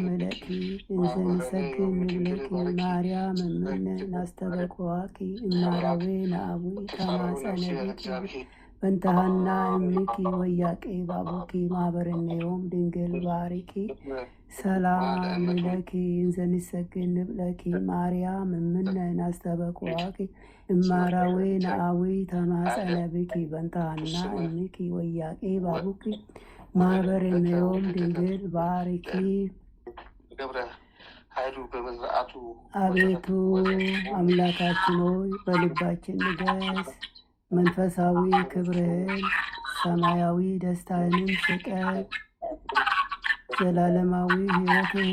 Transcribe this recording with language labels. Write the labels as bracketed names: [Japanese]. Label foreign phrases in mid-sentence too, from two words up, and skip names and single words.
[Geez] ለኪ እንዘንሰግድ ለኪ ማርያም እምነ ናስተበቁአኪ እማረዌ ነአዊ ተማጸነብኪ በንታሃና እምኪ ወያቄ ባቡኪ ማህበረነዮም ድንግል ባርኪ ሰላም ለኪ እንዘንሰግድ ለኪ ማርያም እምነ ናስተበቁአኪ እማራዌ ነአዊ ተማጸነብኪ በንታሃና እምኪ ወያቄ ባቡኪ ማህበረነዮም ድንግል ባርኪ። [Amharic] አቤቱ አምላካችን ሆይ በልባችን ንገስ፣ መንፈሳዊ ክብርህን ሰማያዊ ደስታህንም ስጠን። ዘላለማዊ ሕይወትህን